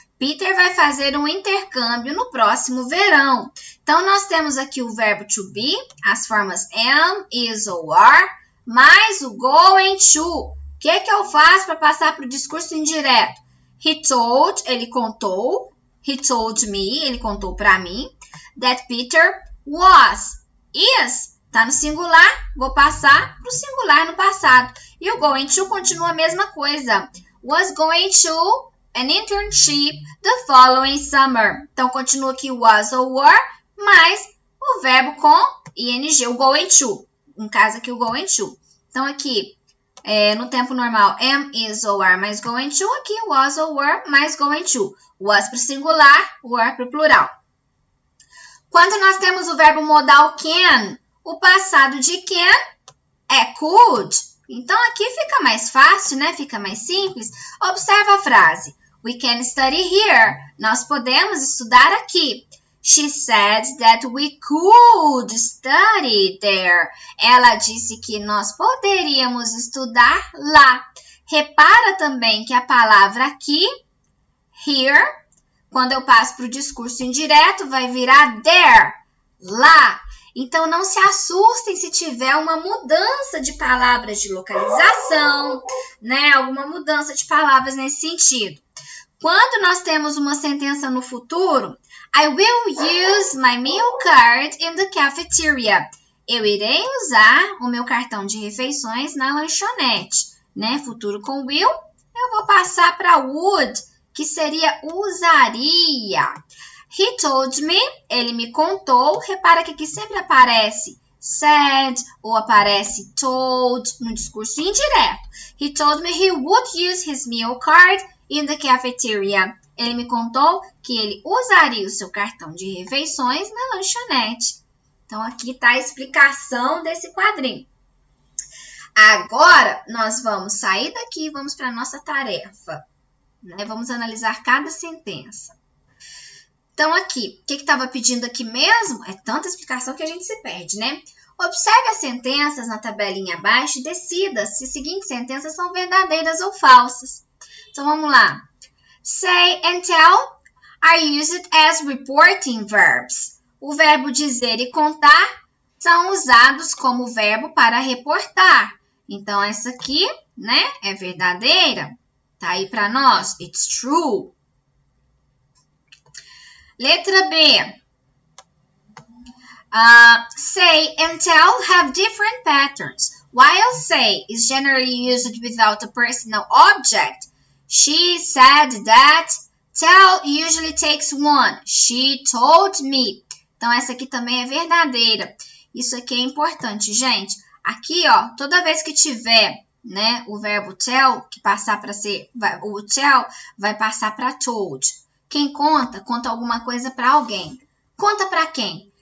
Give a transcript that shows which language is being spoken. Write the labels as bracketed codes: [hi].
[pt] Peter vai fazer um intercâmbio no próximo verão. Então, nós temos aqui o verbo to be, as formas am, is ou are, mais o going to. O que eu faço para passar para o discurso indireto? [en] He told, [pt] ele contou. [en] He told me, [pt] ele contou para mim. [en] That Peter was, is, [pt] está no singular, vou passar para o singular no passado. E o going to continua a mesma coisa. [en] Was going to an internship the following summer. [pt] Então, continua aqui was ou were, mais o verbo com ing, o going to. No caso aqui, o going to. Então, aqui, no tempo normal, am, is ou are mais going to. Aqui, was ou were mais going to. Was para o singular, were para o plural. Quando nós temos o verbo modal can, o passado de can é could. Então, aqui fica mais fácil, né? Fica mais simples. Observa a frase. [en] We can study here. [pt] Nós podemos estudar aqui. [en] She said that we could study there. [pt] Ela disse que nós poderíamos estudar lá. Repara também que a palavra aqui, here, quando eu passo para o discurso indireto, vai virar there, lá. Então, não se assustem se tiver uma mudança de palavras de localização, né? Alguma mudança de palavras nesse sentido. Quando nós temos uma sentença no futuro, [en] I will use my meal card in the cafeteria. [pt] Eu irei usar o meu cartão de refeições na lanchonete, né? Futuro com will, eu vou passar para would, que seria usaria. [en] He told me, [pt] ele me contou. Repara que aqui sempre aparece said ou aparece told no discurso indireto. [en] He told me he would use his meal card in the cafeteria. [pt] Ele me contou que ele usaria o seu cartão de refeições na lanchonete. Então, aqui está a explicação desse quadrinho. Agora, nós vamos sair daqui e vamos para a nossa tarefa. Né? Vamos analisar cada sentença. Então, aqui, o que estava pedindo aqui mesmo? É tanta explicação que a gente se perde, né? Observe as sentenças na tabelinha abaixo e decida se as seguintes sentenças são verdadeiras ou falsas. Então, vamos lá. [en] Say and tell are used as reporting verbs. [pt] O verbo dizer e contar são usados como verbo para reportar. Então, essa aqui, né, é verdadeira. Tá aí para nós. [en] It's true. [pt] Letra B. [en] Say and tell have different patterns. While say is generally used without a personal object, she said that. Tell usually takes one. She told me. [pt] Então, essa aqui também é verdadeira. Isso aqui é importante, gente. Aqui, ó, toda vez que tiver, né, o verbo tell, que passar para ser, o tell vai passar para told. Quem conta, conta alguma coisa para alguém. Conta para quem?